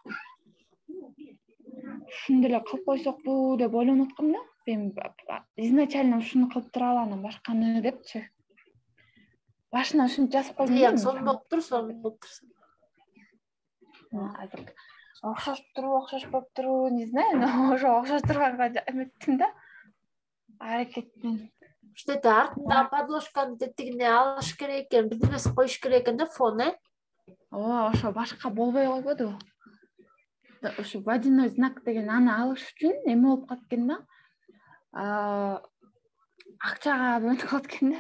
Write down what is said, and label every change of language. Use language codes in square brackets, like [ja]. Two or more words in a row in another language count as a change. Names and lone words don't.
[ky] Ушуну деле кылып койсокпу деп ойлонуп аткам да. Мен изначально ушуну кылып туралы анан башканы депчи. Башына ушуну жазып койдум. Жыяң сонун болуп тур. Азыр окшоштурбу, [ru] не знаю, [ky] но ошо окшош турганга эметтим да. Аракетмен. Что-то артында подложканы тетигине алыш керек экен, бирдемеси коюш керек экен да, фон, Ооба, ошо башка болбой койбоду. Ошо [ru] водяной знак [ky] деген аны алыш үчүн эме болуп калат экен да. Акчага бөлүнүп калат экен да.